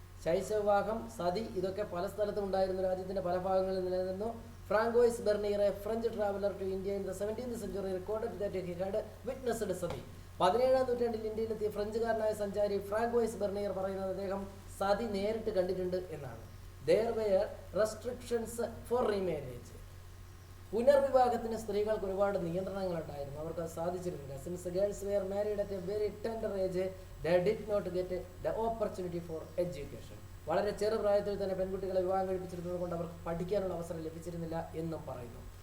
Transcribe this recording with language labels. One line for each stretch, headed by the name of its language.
Malayalam: ശൈശവവിവാഹം, സതി ഇതൊക്കെ പല സ്ഥലത്തും ഉണ്ടായിരുന്നു, രാജ്യത്തിൻ്റെ പല ഭാഗങ്ങളിൽ നിലനിന്നു.
English: Francois Bernier, a French traveller to India in the 17th century, recorded that he had witnessed sati.
Malayalam: 17-ാം നൂറ്റാണ്ടിൽ ഇന്ത്യയിലെത്തിയ ഫ്രഞ്ചുകാരനായ സഞ്ചാരി ഫ്രാങ്കോയിസ് ബെർണിയർ പറയുന്നത് അദ്ദേഹം സതി നേരിട്ട് കണ്ടിട്ടുണ്ട് എന്നാണ്.
English: There were restrictions for remarriage.
Malayalam: പുനർവിവാഹത്തിന് സ്ത്രീകൾക്ക് ഒരുപാട് നിയന്ത്രണങ്ങൾ ഉണ്ടായിരുന്നു, അവർക്ക് അത് സാധിച്ചിരുന്നില്ല.
English: Since girls were married at a very tender age, they did not get the opportunity for education.
Malayalam: വളരെ ചെറുപ്രായത്തിൽ തന്നെ പെൺകുട്ടികളെ വിവാഹം കഴിപ്പിച്ചിരുന്നത് കൊണ്ട് അവർക്ക് പഠിക്കാനുള്ള അവസരം ലഭിച്ചിരുന്നില്ല എന്നും പറയുന്നു.